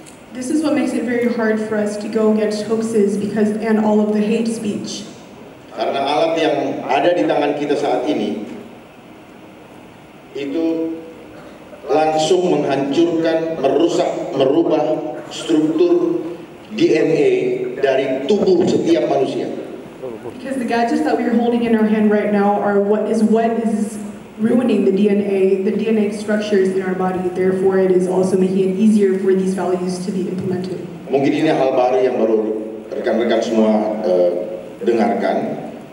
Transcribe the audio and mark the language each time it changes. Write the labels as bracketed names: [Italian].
[English] This is what makes it very hard for us to go against hoaxes and all of the hate speech. [Indonesian] Karena alat yang ada di tangan kita saat ini itu langsung menghancurkan, merusak, merubah struktur DNA dari tubuh setiap manusia. [English] Because the gadgets that we're holding in our hand right now are what is ruining the DNA structures in our body. Therefore, it is also making it easier for these values to be implemented. [Indonesian] Mungkin ini hal baru yang baru rekan-rekan semua dengarkan.